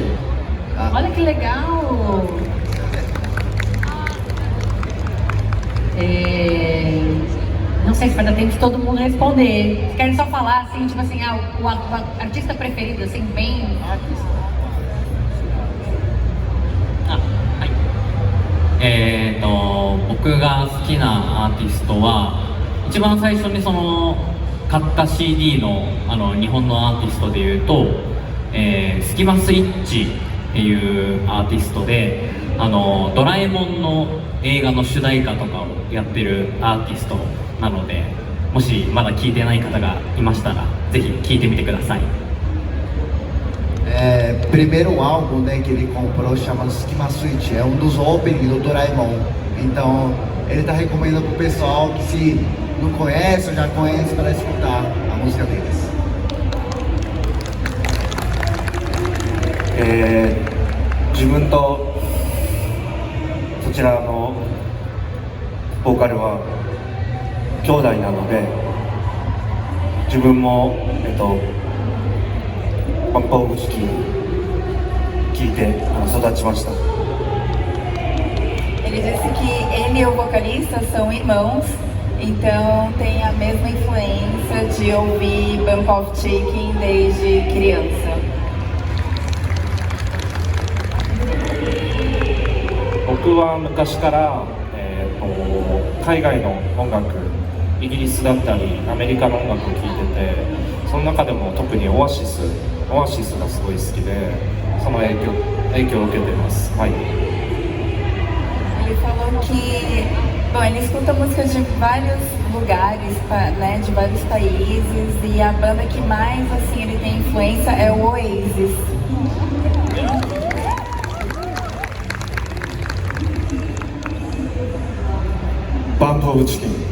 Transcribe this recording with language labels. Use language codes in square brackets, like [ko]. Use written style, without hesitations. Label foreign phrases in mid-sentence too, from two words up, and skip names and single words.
[pt] Tá? Olha que legal! Não sei se vai dar tempo de todo mundo responder. Querem só falar assim, tipo assim, o artista preferido, assim, bem. [ja] 僕が好きなアーティストは一番最初にその買った CD の、日本のアーティストでいうと、スキマスイッチっていうアーティストで、ドラえもんの映画の主題歌とかをやってるアーティストなので、もしまだ聴いてない方がいましたらぜひ聴いてみてください。 [pt] Primeiro álbum, né, que ele comprou chama Skima Switch, é dos openings do Doraemon. Então ele tá recomendando pro pessoal que se não conhece ou já conhece para escutar a música deles. [ja] 自分とそちらのボーカルは兄弟なので、自分もパンパオブチキン聞いて育ちました。 [pt] Ele disse que ele e o vocalista são irmãos, então tem a mesma influência de ouvir Bump of Chicken desde criança. [ja] 僕は昔から、海外の音楽、イギリスだったりアメリカの音楽を聴いてて、その中でも特にオアシスがすごい好きで、その影響を受けています。はい。 [pt] Ele falou que, bom, ele escuta músicas de vários lugares, né, de vários países, e a banda que mais assim ele tem influência é o Oasis. Bump of Chicken.